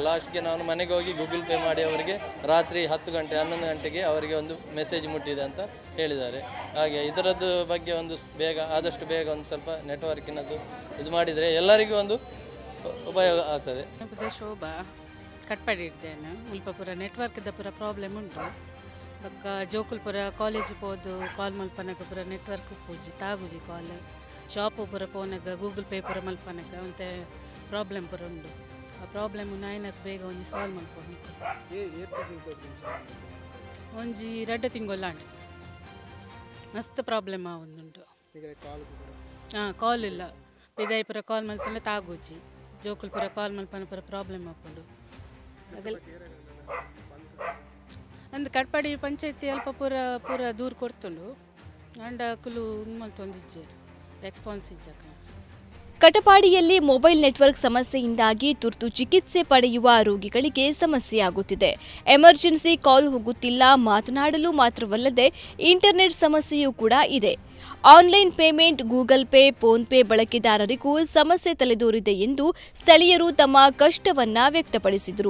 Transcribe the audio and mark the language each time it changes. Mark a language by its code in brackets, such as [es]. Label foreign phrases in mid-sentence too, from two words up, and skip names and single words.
[kn] ಲಾಸ್ಟ್ಗೆ ನಾನು ಮನೆಗೆ ಹೋಗಿ ಗೂಗಲ್ ಪೇ ಮಾಡಿ ಅವರಿಗೆ ರಾತ್ರಿ 10 ಗಂಟೆ 11 ಗಂಟೆಗೆ ಅವರಿಗೆ ಒಂದು ಮೆಸೇಜ್ ಮುಟ್ಟಿದೆ ಅಂತ ಹೇಳಿದ್ದಾರೆ. ಹಾಗೆ ಇದರದ್ದು ಬಗ್ಗೆ ಒಂದು ಆದಷ್ಟು ಬೇಗ ಒಂದು ಸ್ವಲ್ಪ ನೆಟ್ವರ್ಕಿನದ್ದು ಇದು ಮಾಡಿದರೆ ಎಲ್ಲರಿಗೂ ಒಂದು ಉಪಯೋಗ ಆಗ್ತದೆ. ಶೋಭಾ ಕಟ್ಪಾಡಿ ಇದ್ದೇನೆ. [tcy] ಮುಲ್ಪ ಪೂರ ನೆಟ್ವರ್ಕ್ದ ಪೂರ ಪ್ರಾಬ್ಲಮ್ ಉಂಟು. ಬೊಕ್ಕ ಜೋಕುಲ್ಪುರ ಕಾಲೇಜ್ ಪೋದು ಕಾಲ್ ಮಲ್ಪನಗ ಪೂರ ನೆಟ್ವರ್ಕ್ ಪೂಜಿ ತಾಗುಜಿ ಕಾಲ್ ಶಾಪ್ ಪೂರ ಪೋನಾಗ ಗೂಗಲ್ ಪೇ ಪೂರ ಮಲ್ಪನಗ ಒಂತೆ ಪ್ರಾಬ್ಲಮ್ ಪೂರ ಉಂಡು. ಆ ಪ್ರಾಬ್ಲಮ್ ನಾಯಿನತ್ತು ಬೇಗ ಒಂಜಿ ಸಾಲ್ವ್ ಮಲ್ಪೊಡು ಒಂಜಿ 2 ತಿಂಗೊಲ್ಲಾಂಡೆ ಮಸ್ತ್ ಪ್ರಾಬ್ಲಮ್ ಆವೊಂದುಂಟು. ಕಾಲ್ ಇಲ್ಲ ಪಿದಾಯಿ ಪೂರ ಕಾಲ್ ಮಲ್ಪನ ತಾಗುಜಿ ಜೋಕುಲ್ಪುರ ಕಾಲ್ ಮಲ್ಪನ ಪೂರ ಪ್ರಾಬ್ಲಮ್ ಆಪುಂಡು. ಅಂದು ಕಟ್ಪಾಡಿ ಪಂಚಾಯತಿ ಅಲ್ಪ ಪೂರ ದೂರ ಕೊಡ್ತುಂಡು ಅಂಡ ಕುಲು ಮಲ್ತೊಂದಿಜ್ಜೇರು ರೆಸ್ಪಾನ್ಸ್ ಇಜ್ಜಕ. [kn] ಕಟಪಾಡಿಯಲ್ಲಿ ಮೊಬೈಲ್ ನೆಟ್ವರ್ಕ್ ಸಮಸ್ಯೆಯಿಂದಾಗಿ ತುರ್ತು ಚಿಕಿತ್ಸೆ ಪಡೆಯುವ ರೋಗಿಗಳಿಗೆ ಸಮಸ್ಯೆಯಾಗುತ್ತಿದೆ. [en] emergency call [kn] ಹೋಗುತ್ತಿಲ್ಲ. ಮಾತನಾಡಲು ಮಾತ್ರವಲ್ಲದೆ ಇಂಟರ್ನೆಟ್ ಸಮಸ್ಯೆಯೂ ಕೂಡ ಇದೆ. [en] online payment, [kn] ಗೂಗಲ್ ಪೇ, ಫೋನ್ ಪೇ ಬಳಕೆದಾರರಿಗೂ ಸಮಸ್ಯೆ ತಲೆದೋರಿದೆ ಎಂದು ಸ್ಥಳೀಯರು ತಮ್ಮ ಕಷ್ಟವನ್ನ ವ್ಯಕ್ತಪಡಿಸಿದರು.